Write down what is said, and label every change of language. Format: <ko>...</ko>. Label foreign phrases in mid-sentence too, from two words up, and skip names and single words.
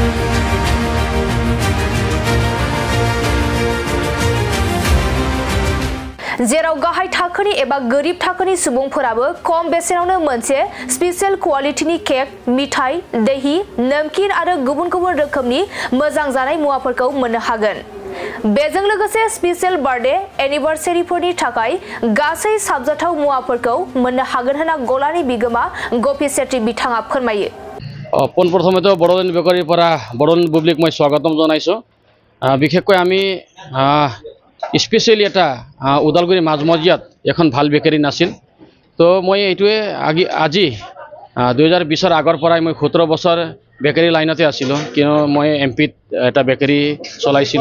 <brx>जेराव गाहाय थाखोनि एबा गोरिब थाखोनि सुबुंफोराबो खम बेसेनावनो मोनसे</brx> <en>special qualityनि</en> <brx>केक, मिठाइ, दही, नमकिन आरो गुबुन गुबुन रोखोमनि मोजां जानाय मुवाफोरखौ मोननो हागोन। बेजों लोगोसे</brx> <en>special birthday anniversaryफोरनि</en> <brx>थाखाय गासै साबजाथाव मुवाफोरखौ मोननो हागोन होनना गलानि बिगोमा गपी सेत्री बिथाङा फोरमायो।</brx> <as>পোনপ্ৰথমে বড়োলেণ্ড বেকাৰীৰ পৰা বড়োলেণ্ড পাব্লিক মই স্বাগতম জনাইছো। বিশেষকৈ আমি স্পেচিয়েলি এটা ওদালগুৰি মাজমজিয়াত এখন ভাল বেকাৰী নাছিল। তো মই এইটোৱে আজি 2020 আগৰ পৰাই মই 17 বছৰ</as> <en>bakery lineতে</en> <as>আছিলোঁ, কিয়নো মই এমপিত এটা বেকাৰী চলাইছিলোঁ।</as>